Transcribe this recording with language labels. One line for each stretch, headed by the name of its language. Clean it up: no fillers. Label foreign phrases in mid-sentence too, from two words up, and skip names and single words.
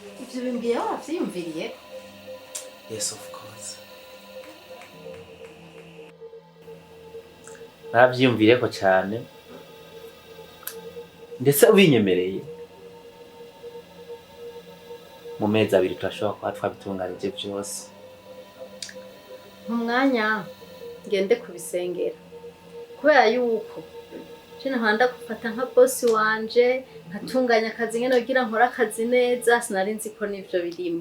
Rundi: ivyo bimbwiye wavyiyumviriye?
English: Yes, of course.
Rundi: Navyiyumvireko cyane ndetse ubinyemereye mu mezi abiri turashobora kuba twabitunganije byose. Mu mwanya ngende kubisengera kubera yuko jene nkanda gufata nka bosi wanje nkatunganya akazi nyene kugira nkora akazi neza, sinari nzi ko nivyo birimo.